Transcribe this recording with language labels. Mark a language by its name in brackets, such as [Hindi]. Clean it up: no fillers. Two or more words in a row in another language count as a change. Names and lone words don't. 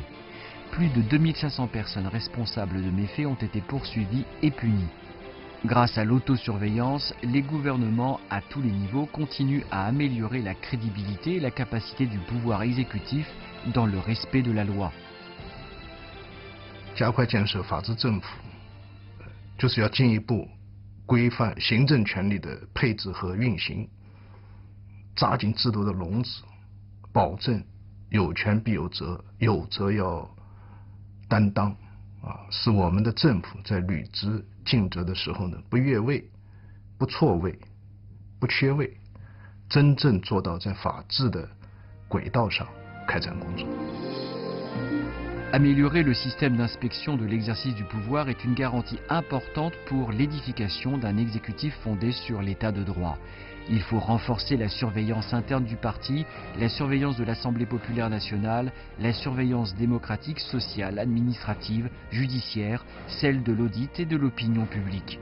[French] Plus de 2500 personnes responsables de méfaits ont été poursuivies et punies. Grâce à l'autosurveillance, les gouvernements à tous les niveaux continuent à améliorer la crédibilité et la capacité du pouvoir exécutif dans le respect de la loi. [Chinese] 加快建设法治政府，就是要进一步规范行政权力的配置和运行，扎紧制度的笼子，保证有权必有责，有责要担当，使我们的政府在履职尽责的时候呢，不越位、不错位、不缺位，真正做到在法治的轨道上开展工作。 [French] Améliorer le système d'inspection de l'exercice du pouvoir est une garantie importante pour l'édification d'un exécutif fondé sur l'état de droit. Il faut renforcer la surveillance interne du parti, la surveillance de l'Assemblée populaire nationale, la surveillance démocratique, sociale, administrative, judiciaire, celle de l'audit et de l'opinion publique.